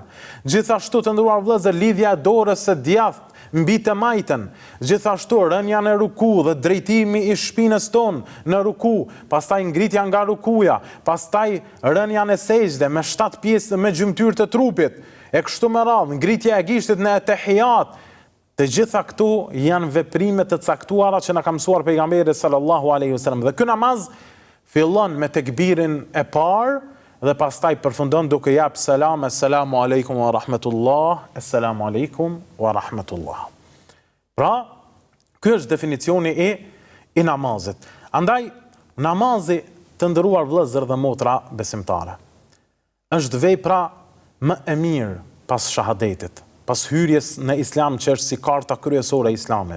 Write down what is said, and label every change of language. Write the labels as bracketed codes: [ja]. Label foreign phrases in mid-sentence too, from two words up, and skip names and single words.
[sq] Gjithashtu të nderuar vëllezër, lidhja e dorës së djathtë mbi të majtën, gjithashtu rënja në ruku dhe drejtimi i shpinës tonë në ruku, pastaj ngritja nga rukuja, pastaj rënja në sejdë me 7 pjesë me gjymtyr të trupit, e kështu me radhë, ngritja e gishtit në tehijat. Të gjitha këtu janë veprime të caktuara që na ka mësuar pejgamberi [ar] صلى الله عليه وسلم. [sq] Dhe ky namaz fillon me tekbirin e parë dhe pastaj përfundon duke jap selam, [ar] السلام عليكم ورحمة الله، السلام عليكم ورحمة الله. [sq] Pra, ky është definicioni i namazit. Andaj, namazi të nderuar vëllezër dhe motra besimtare, është vepra më e mirë pas shahadetit, pas hyrjes në islam që është si karta kryesore e islamit.